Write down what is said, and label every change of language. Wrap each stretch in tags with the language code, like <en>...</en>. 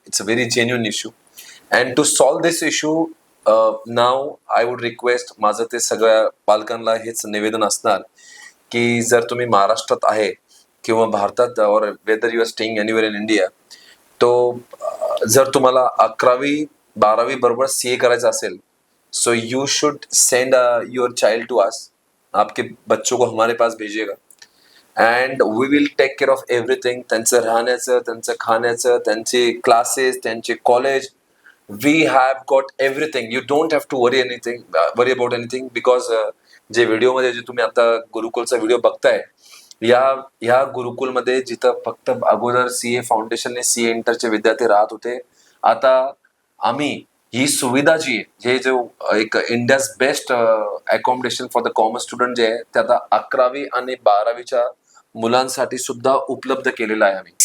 <en>it's a very genuine issue and to solve this issue now I would request,</en> <mr>माझं ते सगळ्या पालकांना हेच निवेदन असणार की जर तुम्ही महाराष्ट्रात आहे किंवा भारतात</mr> <en>or whether you are staying anywhere in India,</en> <mr>तो जर तुम्हाला 11वी 12वी बरोबर सीए करायचं असेल</mr> <en>So you should send your child to us.</en> <hi>आपके बच्चों को हमारे पास भेजिएगा</hi> <en>And we will take care of everything.</en> <mr>त्यांचं राहण्याचं, त्यांचं खाण्याचं, त्यांचे क्लासेस, त्यांचे college,</mr> <en>We have got everything. You don't have to worry about anything because</en> <mr>जे व्हिडिओमध्ये जे तुम्ही आता गुरुकुलचा व्हिडिओ बघताय, या गुरुकुलमध्ये जिथं फक्त अगोदर सीए फाउंडेशनने सीए इंटरचे विद्यार्थी राहत होते, आता आम्ही ही सुविधा जी आहे, जो एक</mr> <en>India's best accommodation for the commerce student</en> <mr>जे आहे ते आता 11वी आणि 12वीच्या मुलांसाठी सुद्धा उपलब्ध केलेला आहे आम्ही.</mr>